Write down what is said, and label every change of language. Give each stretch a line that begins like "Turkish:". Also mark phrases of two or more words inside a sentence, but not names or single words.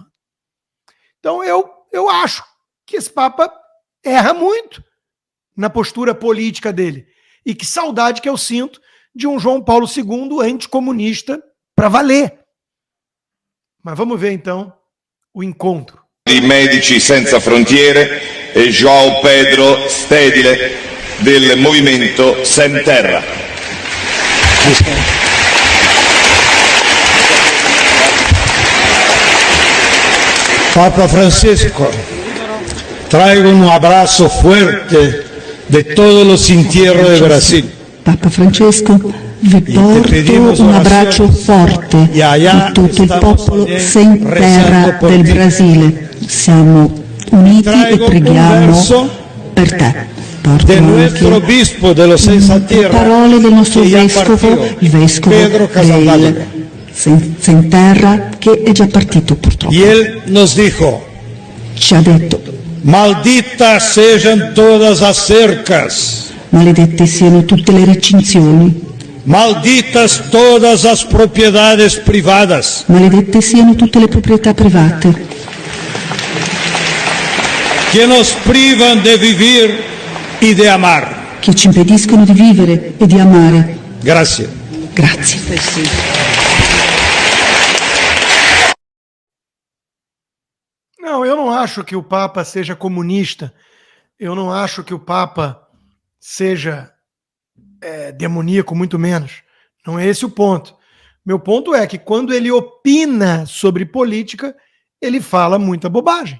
Portuguese: Então eu acho que esse Papa erra muito na postura política dele. E que saudade que eu sinto de um João Paulo II anticomunista para valer. Mas vamos ver então o encontro.
Italian: Di Medici Senza Frontiere e João Pedro Stedley del Movimento Sem Terra.
Spanish: Papa Francisco, traigo un abrazo fuerte de todos los entierros de Brasil.
Italian: Papa Francesco, vi porto un abbraccio forte di tutto il popolo
Portuguese: sem terra
Italian: del Brasile. Siamo uniti e preghiamo per te. Porto anche le parole del nostro vescovo, il vescovo del Sem Terra, che è già partito purtroppo.
Spanish: Y él nos dijo,
Italian: Ci ha detto,
Spanish: malditas sean todas las cercas,
Italian: maledette siano tutte le recinzioni,
Spanish: malditas todas las propiedades privadas,
Italian: maledette siano tutte le proprietà private
Spanish: que nos privan de vivir y de amar.
Italian: che ci impediscono di vivere e di amare.
Spanish: Gracias.
Italian: Grazie.
Portuguese: Não, eu não acho que o Papa seja comunista. Eu não acho que o Papa seja demoníaco, muito menos. Não é esse o ponto. Meu ponto é que quando ele opina sobre política, ele fala muita bobagem.